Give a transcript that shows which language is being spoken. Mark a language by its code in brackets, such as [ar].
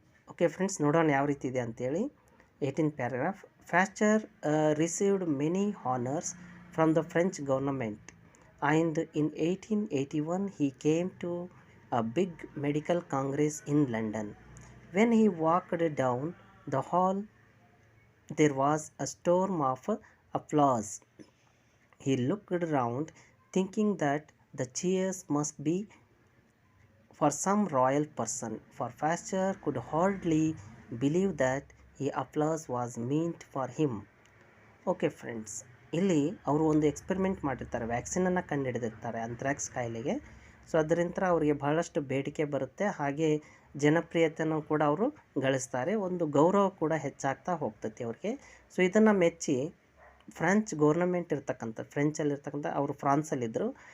[en] Okay friends, [kn] ನೋಡೋಣ ಯಾವ ರೀತಿ ಇದೆ ಅಂತೇಳಿ. [en] 18th paragraph. Pasteur received many honors from the French government, and in 1881 he came to a big medical congress in London. When he walked down the hall, there was a storm of applause. He looked round, thinking that the cheers must be for some royal person, for Pasteur could hardly believe that the applause was meant for him. Okay friends, [kn] ಇಲ್ಲಿ ಅವರು ಒಂದು experiment ಮಾಡಿರ್ತಾರೆ, ವ್ಯಾಕ್ಸಿನನ್ನು ಕಂಡುಹಿಡಿದಿರ್ತಾರೆ ಅಂಥ್ರಾಕ್ಸ್ ಕಾಯಿಲೆಗೆ. So ಅದರಿಂದ ಅವರಿಗೆ ಬಹಳಷ್ಟು ಬೇಡಿಕೆ ಬರುತ್ತೆ, ಹಾಗೆ ಜನಪ್ರಿಯತೆಯನ್ನು ಕೂಡ ಅವರು ಗಳಿಸ್ತಾರೆ, ಒಂದು ಗೌರವ ಕೂಡ ಹೆಚ್ಚಾಗ್ತಾ ಹೋಗ್ತೈತಿ ಅವ್ರಿಗೆ. ಸೊ ಇದನ್ನು ಮೆಚ್ಚಿ ಫ್ರೆಂಚ್ ಗೌರ್ನಮೆಂಟ್ ಫ್ರೆಂಚಲ್ಲಿರ್ತಕ್ಕಂಥ ಅವರು ಫ್ರಾನ್ಸಲ್ಲಿದ್ದರು.